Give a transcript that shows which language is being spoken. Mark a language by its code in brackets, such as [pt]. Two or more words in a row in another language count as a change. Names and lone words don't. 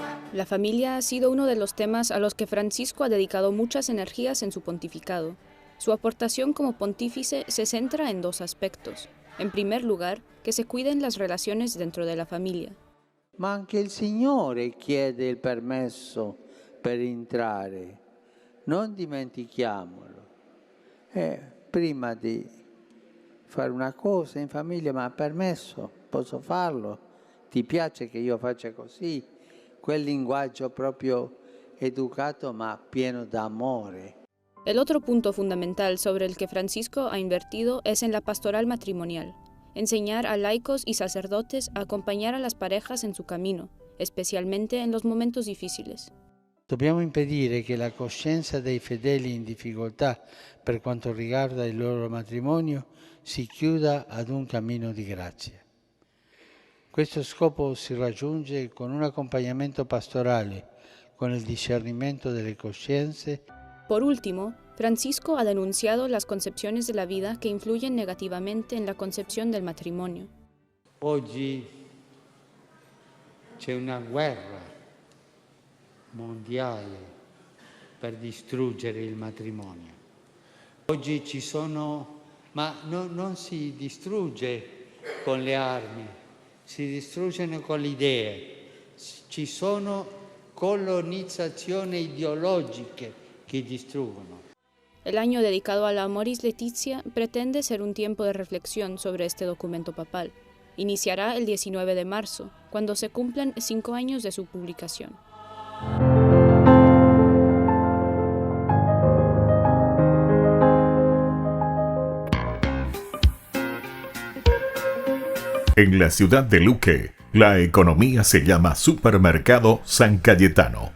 [es] La familia ha sido uno de los temas a los que Francisco ha dedicado muchas energías en su pontificado. Su aportación como pontífice se centra en dos aspectos. En primer lugar, que se cuiden las relaciones dentro de la familia. [it] Ma anche il Signore chiede il permesso per entrare. Non dimentichiamolo. Prima di fare una cosa in famiglia, ma permesso, posso farlo? Ti piace che io faccia così? Quel linguaggio proprio educato ma pieno d'amore. [es] El otro punto fundamental sobre el que Francisco ha invertido es en la pastoral matrimonial. Enseñar a laicos y sacerdotes a acompañar a las parejas en su camino, especialmente en los momentos difíciles. [it] Dobbiamo impedire che la coscienza dei fedeli in difficoltà per quanto riguarda il loro matrimonio si chiuda ad un cammino di grazia. Questo scopo si raggiunge con un acompañamiento pastorale, con el discernimento delle coscienze. [es] Por último, Francisco ha denunciado las concepciones de la vida que influyen negativamente en la concepción del matrimonio. [it] Oggi c'è una guerra mondiale per distruggere il matrimonio. Oggi ci sono, ma non si distrugge con le armi, si distruggono con le idee. Ci sono colonizzazioni ideologiche che distruggono. [es] El año dedicado a la Amoris Laetitia pretende ser un tiempo de reflexión sobre este documento papal. Iniciará el 19 de marzo, cuando se cumplan 5 años de su publicación. En la ciudad de Luque, la economía se llama Supermercado San Cayetano.